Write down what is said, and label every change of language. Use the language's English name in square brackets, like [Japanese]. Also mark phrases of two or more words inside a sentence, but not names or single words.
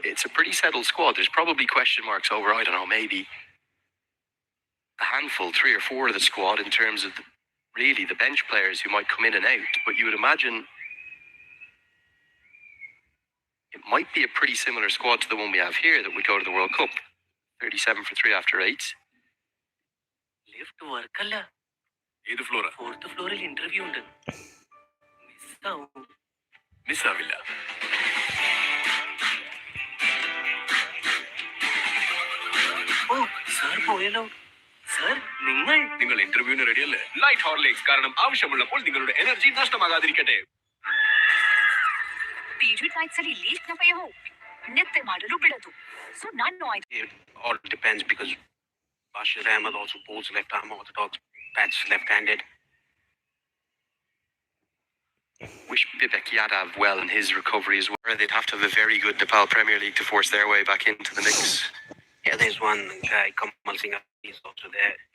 [English] It's a pretty settled squad. There's probably question marks over, I don't know, maybe a handful, 3 or 4 of the squad in terms of really the bench players who might come in and out. But you would imagine it might be a pretty similar squad to the one we have here that would go to the World Cup. 37 for 3 after 8. [Malayalam] ലിഫ്റ്റ് വർക്കല്ല. ഏത് ഫ്ലോറാ? 4th ഫ്ലോറിൽ ഇന്റർവ്യൂ ഉണ്ട്. മിസ്സാവും. മിസ്സാവില്ല. ഓ സാർ പോയല്ലോ. സാർ നിങ്ങൾ ഇന്റർവ്യൂവിന് റെഡിയല്ലേ? ലൈറ്റ് ഹോർലിക്സ്, കാരണം ആവശ്യമുള്ളപ്പോൾ നിങ്ങളുടെ എനർജി നഷ്ടമാകാതിരിക്കട്ടെ. [English] period nights [Kannada] ಅಲ್ಲಿ ಲೀಕ್ ನ ಭಯವು ನಿದ್ದೆ ಮಾಡಲು ಬಿಡದು. ಸೊ ನಾನು ಆಯ್ತು. [English] It all depends because Bashir Ahmed also bowls left arm orthodox, bats left-handed. Wish Vivek Yadav well in his recovery as well. They'd have to have a very good Nepal Premier League to force their way back into the mix. Yeah, there's one guy, Kamal Singh, he's also there.